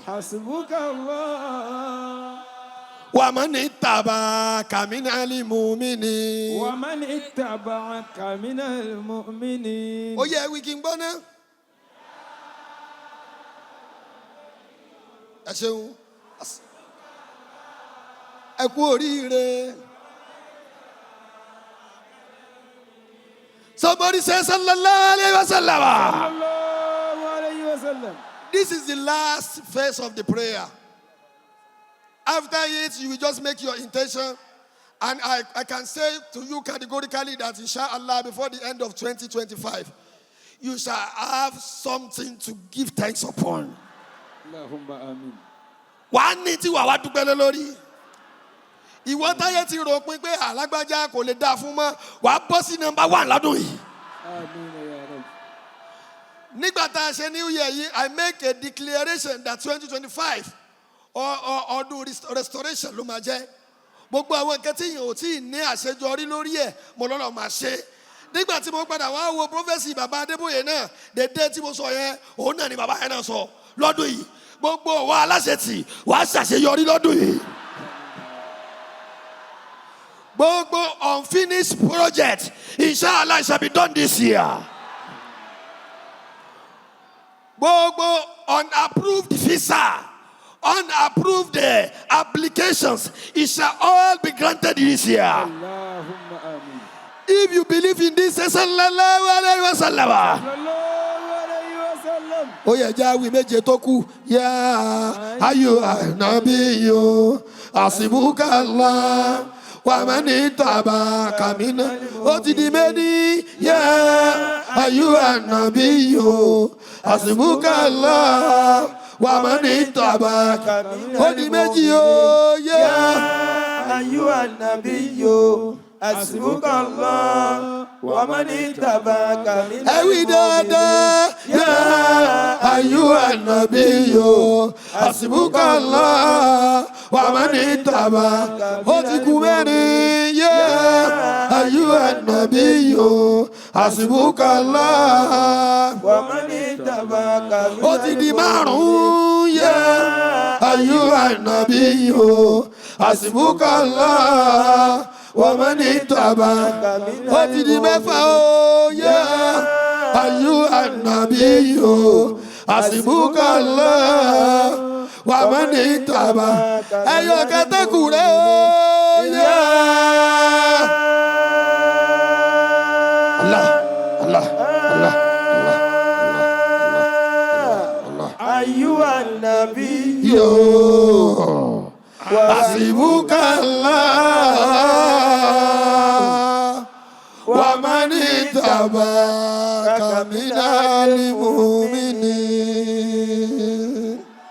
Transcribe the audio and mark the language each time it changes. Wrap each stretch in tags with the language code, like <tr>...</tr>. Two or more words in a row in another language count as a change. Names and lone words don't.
<ar>حسبك الله. ومن اتبعك من المؤمنين. ومن اتبعك من المؤمنين.</ar> <yo>Ó yẹ wí kí n gbọ́ náà. Ẹ ṣeun. Ẹ kú oríire.</yo> <en>Somebody say</en> <ar>صلى الله عليه وسلم. صلى الله عليه وسلم.</ar> <en>This is the last phase of the prayer. After it, you will just make your intention. And I can say to you categorically that inshallah before the end of 2025, you shall have something to give thanks upon.</en> <ar>اللهم آمين.</ar> <yo>Wàá ní tí wàá wá dúpẹ́ lé lórí. Ìwọ táyé ti rò pin pé alágbájá kò lè dáa fún mọ́, wàá bọ́ sí number 1 lọ́dún yìí.</yo> <ar>آمين يا رب.</ar> <yo>Nígbà tá a ṣe</yo> <en>New Year</en> <yo>yìí,</yo> <en>I make a declaration that 2025</en> <yo>ọdún restoration ló máa jẹ́. Gbogbo àwọn nǹkan tí yìí ò tí ì ní àṣejọrí lórí ẹ̀ mo lọ́lọ́ máa ṣe. Nígbà tí mo padà wá wo prophecy bàbá Adébóyè náà, dédé tí mo sọ yẹn, òun náà ni bàbá yẹn náà sọ lọ́dún yìí. Gbogbo wa aláṣetì wàá ṣàṣeyọrí lọ́dún yìí.</yo> <en>Gbogbo unfinished project, inshallah, shall be done this year. Gbogbo unapproved visa, unapproved applications, it shall all be granted this year.</en> <ar>اللهم آمين.</ar> <en>If you believe in this, say</en> <ar>صلى الله عليه وسلم. صلى الله عليه وسلم.</ar> <yo>Ó yẹ jẹ́ àwí méje tó kù.</yo> <ar>يا أيها النبي، حسبك الله. ومن اتبعك من.</ar> <yo>Ó ti di méjì.</yo> <ar>يا أيها النبي، حسبك الله. ومن اتبعك.</ar> <yo>Ó di méjì o.</yo> <ar>Ya أيها النبي. حسبك الله. ومن اتبعك من</ar> <yo>ẹ wí dáadáa.</yo> <ar>يا أيها النبي. حسبك الله. ومن اتبعك.</ar> <yo>Ó ti kù mẹ́rin.</yo> <ar>يا أيها النبي. حسبك الله. ومن اتبعك</ar> <yo>Ó ti di márùn-ún.</yo> <ar>يا أيها النبي. حسبك الله. ومن اتبعك.</ar> <yo>Ó ti di mẹ́fà o.</yo> <ar>يا أيها النبي. حسبك الله. ومن اتبعك.</ar> <yo>Ẹyọ kẹtẹkù rẹ o.</yo> <ar>يا الله، الله، الله، الله، الله, أيها النبي. Yo. حسبك الله. ومن اتبعك من المؤمنين.</ar>